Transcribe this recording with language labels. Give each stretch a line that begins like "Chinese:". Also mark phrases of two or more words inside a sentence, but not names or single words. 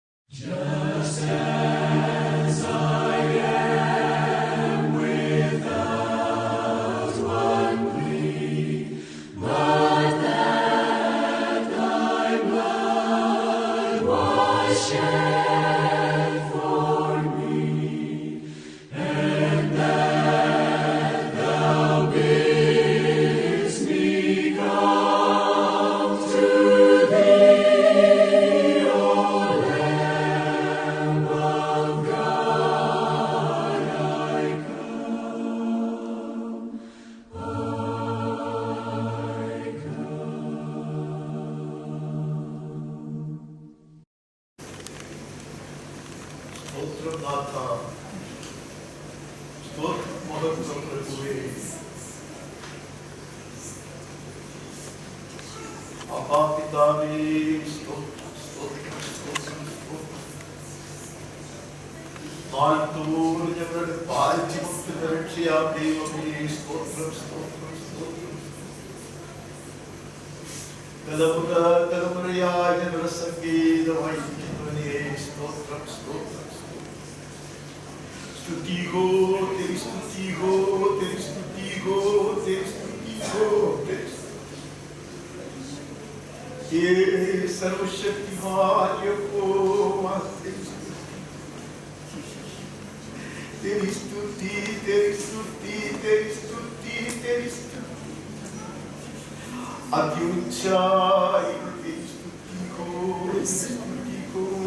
English: Just as I am without one plea, but that thy blood was shed for me, and that thou bidst me come to thee, O Lamb of God, I come, I
Telugu: స్తోత్రం నాథ, స్తోత్రం మహోన్నత ప్రభువే. అబ్బా పితావే, స్తోత్రం స్తోత్రం స్తోత్రం స్తోత్రం.
Malayalam: നാൽത്തൂറിഞ്ഞവരുടെ പാലിച്ചുമുട്ടുന്ന രക്ഷയാം ദൈവമേ, സ്തോത്രം സ്തോത്രം സ്തോത്രം. തലമുറ തലമുറയായി ഞങ്ങളുടെ സംഗീതമായിരിക്കുന്നവനെ, സ്തോത്രം സ്തോത്രം സ്തോത്രം.
Hindi: स्तुति हो तेरी स्तुति हो तेरी स्तुति हो तेरी स्तुति हो तेरी स्तुति. हे सर्वशक्तिमान यहोवा, तेरी स्तुति तेरी स्तुति तेरी स्तुति तेरी स्तुति. अति ऊंचाई तेरी स्तुति हो, स्तुति हो.